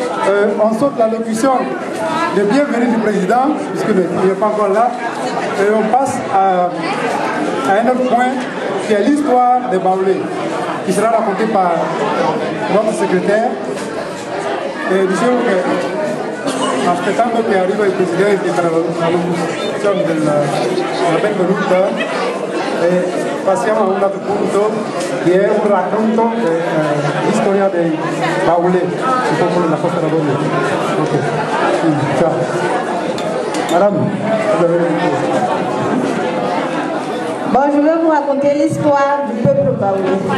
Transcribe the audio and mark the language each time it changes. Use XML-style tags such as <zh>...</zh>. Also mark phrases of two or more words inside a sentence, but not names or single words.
<fr>on saute l'allocution de bienvenue du président, puisque il n'est pas encore là, et on passe à un autre point qui est l'histoire des Baoulés, qui sera racontée par notre secrétaire.</fr> <it>Et diciamo che aspettando che arriva il Presidente per l'allocuzione della benvenuta, passiamo a un altro punto che è un racconto della storia dei Baoulés, il popolo della Costa d'Avorio. Ok, ciao.</it> <fr>Madame, vous avez le micro. Bon, je vais vous raconter l'histoire du peuple baoulé.</fr>